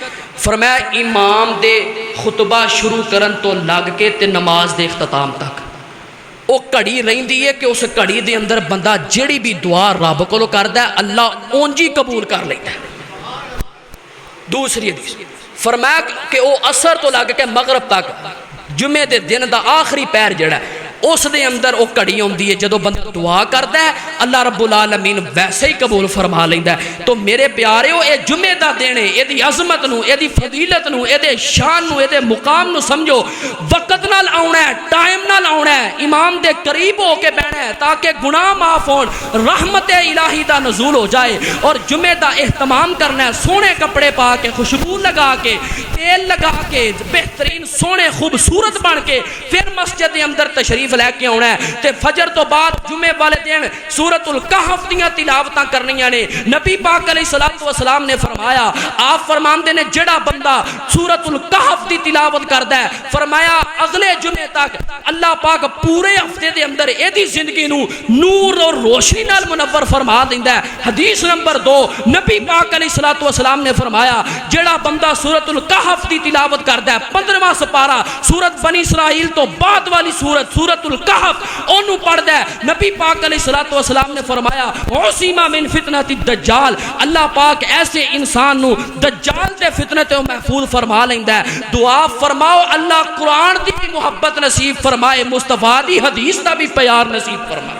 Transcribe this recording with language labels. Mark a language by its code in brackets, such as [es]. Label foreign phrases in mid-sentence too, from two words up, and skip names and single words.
[pa] فرمایا امام دے خطبہ شروع کرن تو لگ کے تے نماز دے اختتام تک او کڑی رہندی ہے کہ اس کڑی دے اندر بندہ جڑی بھی دعا رب کولو کردا ہے اللہ اونجی قبول کر لیندا ہے. دوسری حدیث فرمایا کہ او عصر تو لگ کے مغرب تک جمعے دے دن دا آخری پیر جڑا ہے اس دے اندر او کڑی ہوندی ہے جدو بندہ دعا کردا ہے اللہ رب العالمین ویسے ہی قبول فرما لیندا ہے. تو میرے پیاریو اے جمعے دا دن ہے، اے دی عظمت نو، اے دی فضیلت نو، اے دے شان نو، اے دے مقام نو سمجھو. وقت نال آونا ہے، ٹائم نال آونا ہے، امام دے قریب ہو کے بیٹھنا ہے تاکہ گناہ معاف ہون، رحمت الہی دا نزول ہو جائے. اور جمعے دا اہتمام کرنا ہے، سونے کپڑے پا کے، خوشبو لگا کے، تیل لگا کے، بہترین سونے خوبصورت بن کے پھر مسجد دے اندر تشریف لے کے آنا ہے. تے فجر تو بعد جمعے والے دن سورۃ الکہف دیاں تلاوتاں کرنیاں نے. نبی پاک علیہ السلام نے فرمایا، آپ فرماندے نے جڑا بندہ سورۃ الکہف دی تلاوت کردا ہے فرمایا اگلے جمعے تک اللہ پاک پورے ہفتے دے اندر ایدی زندگی نو نور اور روشنی نال منور فرما دیندا ہے. حدیث نمبر 2 نبی پاک علیہ السلام نے فرمایا جڑا بندہ سورۃ الکہف دی تلاوت کردا ہے 15واں سپارہ سورۃ بنی اسرائیل تو بعد والی سورۃ الکہف اونوں پڑھدا ہے. نبی پاک علیہ السلام نے فرمایا [ar] عصیمہ من فتنۃ الدجال، [pa] اللہ پاک ایسے انسان نو دجال دے فتنے تو محفوظ فرما لیندا ہے. دعا فرماؤ اللہ قرآن دی بھی محبت نصیب فرمائے، مصطفیٰ دی حدیث دا بھی پیار نصیب فرمائے.